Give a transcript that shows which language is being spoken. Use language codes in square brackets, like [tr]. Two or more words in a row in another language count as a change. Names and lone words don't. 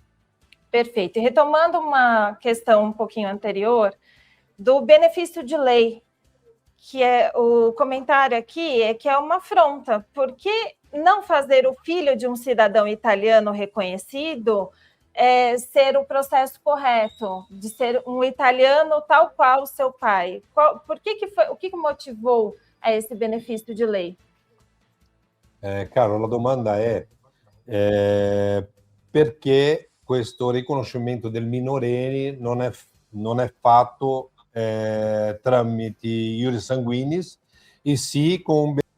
[pt] E retomando uma questão um pouquinho anterior, do benefício de lei, que é o comentário aqui, é que é uma afronta. Por que não fazer o filho de um cidadão italiano reconhecido ser o processo correto, de ser um italiano tal qual o seu pai? O que motivou a esse benefício de lei? [it] Caro, la domanda è perché questo riconoscimento del minorenni non è fatto tramite [la] iuris sanguinis, [it] e sì con...